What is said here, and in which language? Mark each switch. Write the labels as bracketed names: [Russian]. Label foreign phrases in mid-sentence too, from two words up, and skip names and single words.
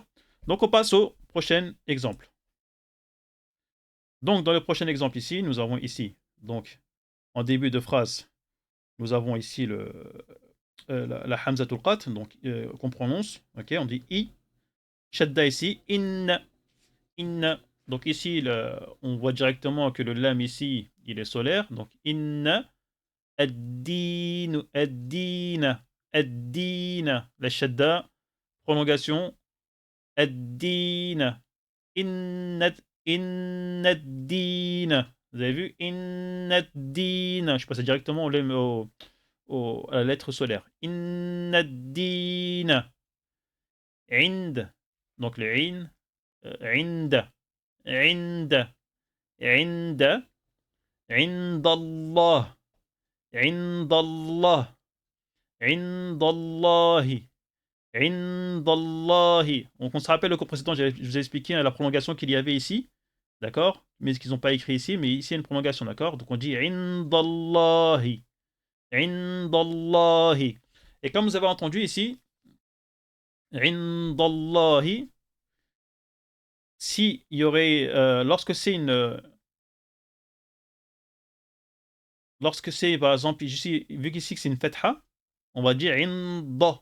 [French] Donc, on passe au prochain exemple. Donc, dans le prochain exemple ici, nous avons ici, donc, en début de phrase, nous avons ici la [Arabic] همزة القطع, [French] donc, qu'on prononce. Ok? On dit I. Shadda ici. [Arabic] In. In. [French] Donc, ici, on voit directement que le lam ici, il est solaire. Donc, [Arabic] إن الدين الدين الدين. [French] La shadda, prolongation. [Arabic] الدين إن إن الدين. [French] Vous avez vu? [Arabic] إن الدين. [French] Je passe directement à la lettre solaire. [Arabic] إن الدين. Ind. [French] Donc le in. [Arabic] عند عند. عند عند الله. عند الله عند الله. Indallahi. [French] Donc on se rappelle le cours précédent, je vous ai expliqué la prolongation qu'il y avait ici. D'accord? Mais ce qu'ils n'ont pas écrit ici, mais ici il y a une prolongation, d'accord? Donc on dit Indallahi. Indallahi. Et comme vous avez entendu ici, Indallahi, si il y aurait, lorsque c'est, par exemple, ici, vu qu'ici c'est une fatha, on va dire Inda.